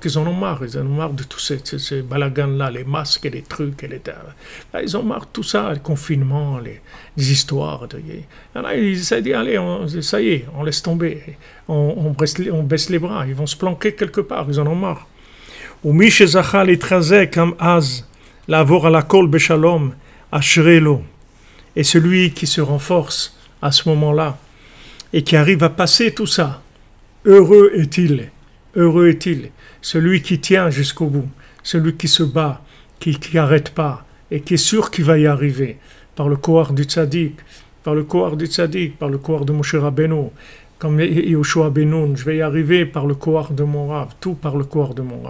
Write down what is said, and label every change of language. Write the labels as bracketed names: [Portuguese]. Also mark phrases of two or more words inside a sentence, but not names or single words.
[French] Ils en ont marre. Ils en ont marre de tous ces balagans-là, les masques et les trucs. Ils ont marre de tout ça, les confinements, les histoires. Il y en a, ils se disent, allez, ça y est, on laisse tomber. On baisse les bras. Ils vont se planquer quelque part. Ils en ont marre. [Hebrew] ומי שזכה להתחזק גם אז, לעבור על הכל בשלום, אשרי לו. [French] Et celui qui se renforce à ce moment-là et qui arrive à passer tout ça, heureux est-il, celui qui tient jusqu'au bout, celui qui se bat, qui n'arrête pas et qui est sûr qu'il va y arriver par le Kohar du Tzaddik, par le Kohar de Moshe Rabbeinu, comme Yehoshua Ben-Nun, je vais y arriver par le Kohar de mon Rav, tout par le Kohar de mon Rav.